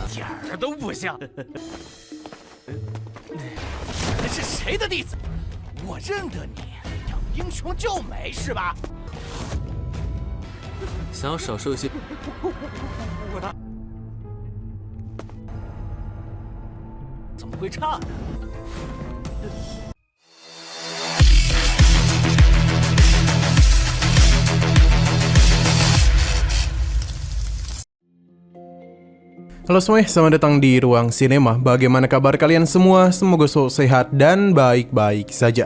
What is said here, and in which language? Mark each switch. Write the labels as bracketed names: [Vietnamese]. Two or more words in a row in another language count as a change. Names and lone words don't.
[Chinese] 点儿都不像。是谁的弟子？我认得你，要英雄救美是吧？想要少受一些。我怎么会差呢？ [Indonesian] Halo semuanya, selamat datang di Ruang Sinema. Bagaimana kabar kalian semua? Semoga selalu sehat dan baik-baik saja.